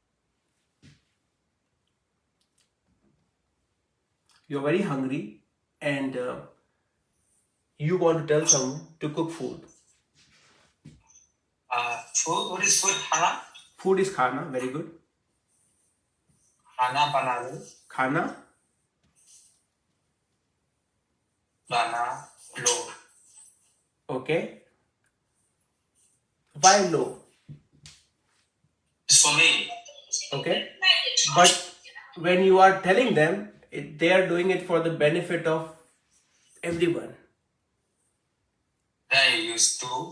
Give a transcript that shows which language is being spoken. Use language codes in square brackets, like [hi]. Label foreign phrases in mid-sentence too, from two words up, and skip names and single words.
[en] You're very hungry and you want to tell someone to cook food. Food. What is food? Khana. Food is khana. Very good. [hi] Khana bana lo. [en] Khana. [hi] Bana lo. [en] Okay. Why no? It's for me. Okay. But when you are telling them, they are doing it for the benefit of everyone. Then you use do.